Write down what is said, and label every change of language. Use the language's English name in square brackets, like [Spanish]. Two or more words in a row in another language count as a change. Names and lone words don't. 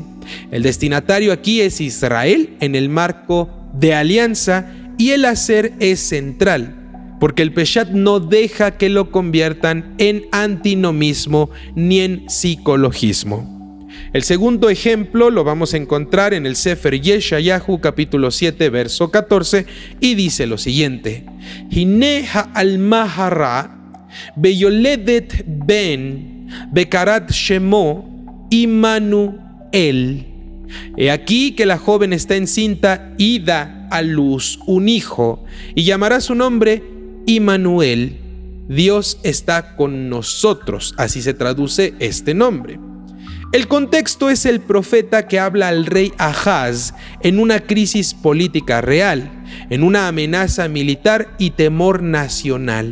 [Spanish] El destinatario aquí es Israel en el marco de alianza y el hacer es central. porque el Peshat no deja que lo conviertan en antinomismo ni en psicologismo. El segundo ejemplo lo vamos a encontrar en el Sefer Yeshayahu, capítulo 7, verso 14, y dice lo siguiente: [Hebrew] הנה העלמה הרה וילדת בן וקראת שמו עמנואל. [Spanish] He aquí que la joven está encinta y da a luz un hijo, y llamará su nombre Immanuel. Dios está con nosotros, así se traduce este nombre. El contexto es el profeta que habla al rey Ahaz en una crisis política real, en una amenaza militar y temor nacional.